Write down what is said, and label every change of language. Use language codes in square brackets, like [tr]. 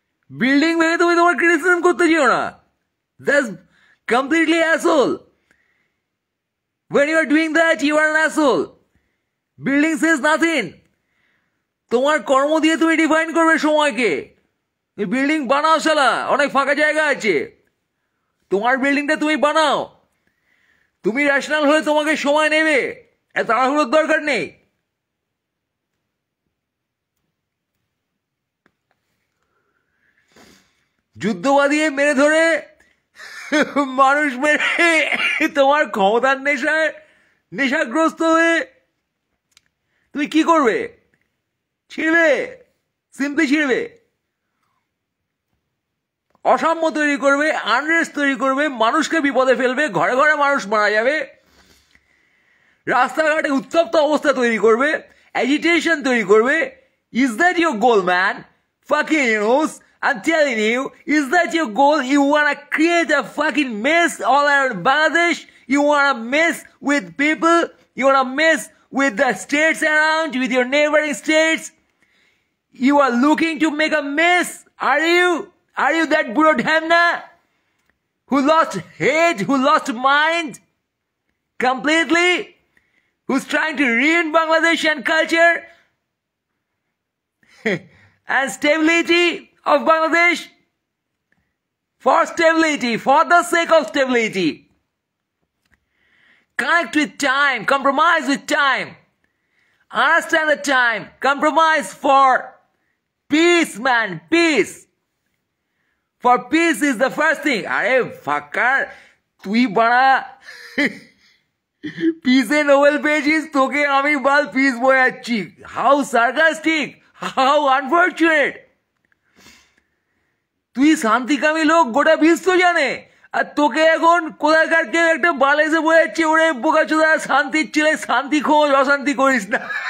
[bn] Building ভেঙে তুমি তোমার ক্রিটিসিজম করতে যেও না, [en] That's completely asshole. When you are doing that, you are an asshole. Building says nothing. [bn] তোমার কর্ম দিয়ে তুমি ডিফাইন করবে সময়কে। বিল্ডিং বানাও শালা, অনেক ফাঁকা জায়গা আছে, তোমার বিল্ডিংটা তুমি বানাও। তুমি রেশনাল হলে তোমাকে সময় নেবে, এত তাড়াহুড়োর দরকার নেই। যুদ্ধবাদী মেরে ধরে মানুষ মেরে তোমার ক্ষমতার নেশাগ্রস্ত হয়ে তুমি কি করবে? ছিড়বে, সিম্পলি ছিড়বে। অসাম্য তৈরি করবে, আনরেস্ট তৈরি করবে, মানুষকে বিপদে ফেলবে, ঘরে ঘরে মানুষ মারা যাবে, রাস্তাঘাটে উত্তপ্ত অবস্থা তৈরি করবে, অ্যাজিটেশন তৈরি করবে। [en] Is that your goal man? Fucking news, I'm telling you, is that your goal? You wanna create a fucking mess all around Bangladesh? You wanna mess with people? You wanna mess with the states around, with your neighboring states? You are looking to make a mess, are you? Are you that Buddha Dhamna who lost head, who lost mind completely, who's trying to ruin Bangladeshi culture and stability of Bangladesh? For stability, for the sake of stability, connect with time, compromise with time, understand the time, compromise for peace, man, peace. For peace is the first thing. Are fucker, [bn] তুই বাড়া পিসে Nobel পেয়েছিস, তোকে আমি বাল piece বোঝাচ্ছি। [en] How sarcastic, how unfortunate. [bn] তুই শান্তিকামী লোক গোটা বিশ্ব জানে, আর তোকে এখন কোথাকার কেউ একটা বাল এসে বোঝাচ্ছে ওরে বোকাচোদা শান্তির ছেলে, শান্তি খোঁজ, অশান্তি করিস না।